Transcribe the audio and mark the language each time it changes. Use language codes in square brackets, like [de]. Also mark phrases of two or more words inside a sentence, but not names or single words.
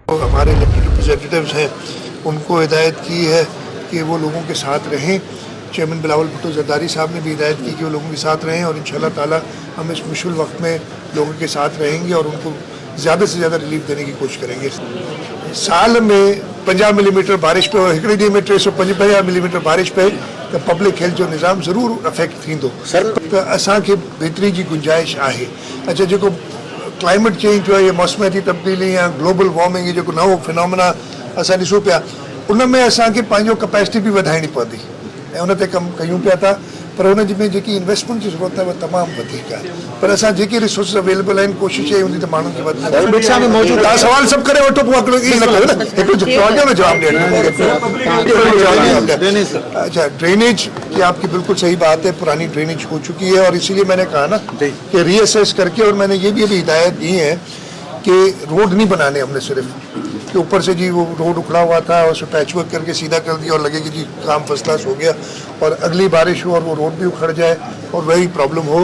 [ur] ہمارے [en] elected representatives [ur] ہیں ان کو ہدایت کی ہے کہ وہ لوگوں کے ساتھ رہیں. چیئرمین بلاول بھٹو زرداری صاحب نے بھی ہدایت کی کہ وہ لوگوں کے ساتھ رہیں اور [ar] إن شاء الله تعالى [ur] ہم اس مشکل وقت میں لوگوں کے ساتھ رہیں گے اور ان کو زیادہ سے زیادہ ریلیف دینے کی کوشش کریں گے. [sd] साल में 50 मिलीमीटर बारिश पे और हिकिड़ी ॾींहं में 350 मिलीमीटर बारिश पे त [en] public health [sd] जो निज़ाम ज़रूर अफेक्ट थींदो। त असांखे बहितरी जी गुंजाइश आहे। अच्छा, जेको [en] climate change [sd] जो आहे, [ur] یہ موسمیاتی تبدیلی یا [en] global warming, [sd] ये जेको नओं फिनोमिना असां ॾिसूं पिया, उन में असांखे पंहिंजो कैपेसिटी बि वधाइणी पवंदी ऐं उन ते कमु कयूं पिया था। पर उन में जेकी इन्वेस्टमेंट जी ज़रूरत आहे उहा तमामु वधीक आहे। पर असां जेके [en] resources available [sd] आहिनि, कोशिशि इहा हूंदी त माण्हुनि खे वधि तव्हां सवाल सभु करे वठो, पोइ हिकिड़ो ईअं न कयो न, हिकिड़ो सवाल जो जवाबु ॾियणो। [ur] اچھا، ڈرینیج کی آپ کی بالکل صحیح بات ہے، پرانی ڈرینیج ہو چکی ہے اور اسی لیے میں نے کہا نا کہ ری اسیس کر کے، اور میں نے یہ بھی ابھی ہدایت دی ہے کہ روڈ نہیں بنانے ہم نے صرف کہ اوپر سے جی وہ روڈ اکھڑا ہوا تھا اور اسے پیچ ورک کر کے سیدھا کر دیا اور لگے کہ جی کام [en] first class [ur] ہو گیا اور اگلی بارش ہو اور وہ روڈ بھی اکھڑ جائے اور وہی پرابلم ہو.